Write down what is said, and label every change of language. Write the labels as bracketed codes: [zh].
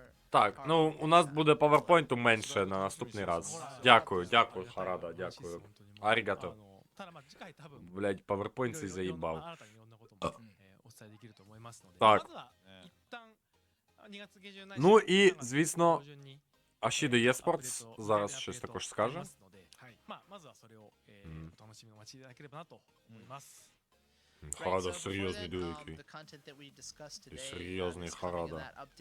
[uk] Так, ну, у нас буде PowerPoint менше на наступний раз. Дякую, Харада, дякую. Арігато. [ja] ただまあ次回多分 [uk] Блять, PowerPoint цей заїбав. [ja] 新たにいろんなこともお伝えできると思いますので、 [uk] Так. [ja] まずは一旦2月下旬ないし [uk] Ну і, [ja] 3月 [uk] звісно, [ja] 上旬に [uk] Ашідо Єспортс зараз щось також скаже. [ja] まあまずはそれをお楽しみにお待ちいただければなと思います。 [uk] Харада серйозний великий. І серйозний Харада.